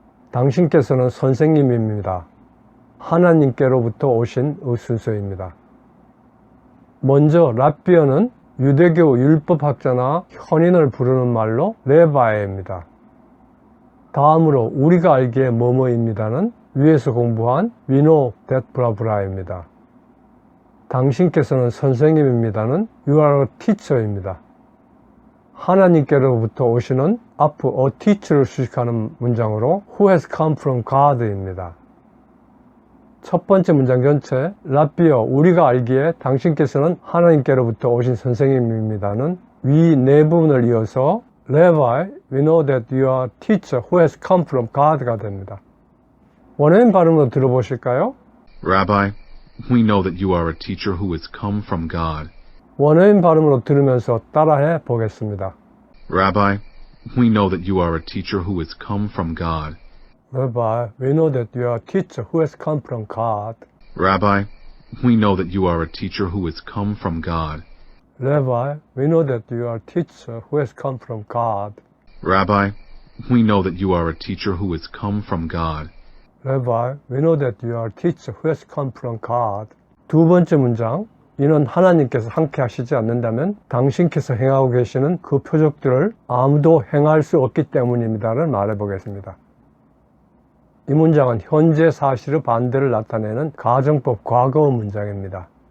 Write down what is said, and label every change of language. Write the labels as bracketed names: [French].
[Korean] 당신께서는 선생님입니다. 하나님께로부터 오신 순서입니다. 먼저 라비어는 유대교 율법학자나 현인을 부르는 말로 레바에입니다. 다음으로 우리가 알기에 뭐뭐입니다는 위에서 공부한 [English] We know that blah blah [Korean] 입니다. 당신께서는 선생님입니다는 [English] You are a teacher [Korean] 입니다. 하나님께로부터 오시는 앞 a teacher를 수식하는 문장으로 [English] Who has come from God [Korean] 입니다. 첫 번째 문장 전체 라비어, 우리가 알기에 당신께서는 하나님께로부터 오신 선생님입니다는 위 네 부분을 이어서 [English] Levi, we know that you are a teacher who has come from God [Korean] 가 됩니다. 원어민 발음으로 들어보실까요? [English] Rabbi, we know that you are a teacher who has come from God. 원어민 발음으로 들으면서 따라해 보겠습니다. Rabbi, we know that you are a teacher who has come from God. Rabbi, we know that you are a teacher who has come from God. Rabbi, we know that you are a teacher who has come from God. Rabbi, we know that you are a teacher who has come from God. Rabbi, we know that you are a teacher who has come from God. Rabbi, we know that you are a teacher who has come from God. [Korean] 두 번째 문장, 이는 하나님께서 함께 하시지 않는다면 당신께서 행하고 계시는 그 표적들을 아무도 행할 수 없기 때문입니다를 말해보겠습니다. 이 문장은 현재 사실의 반대를 나타내는 가정법 과거 문장입니다.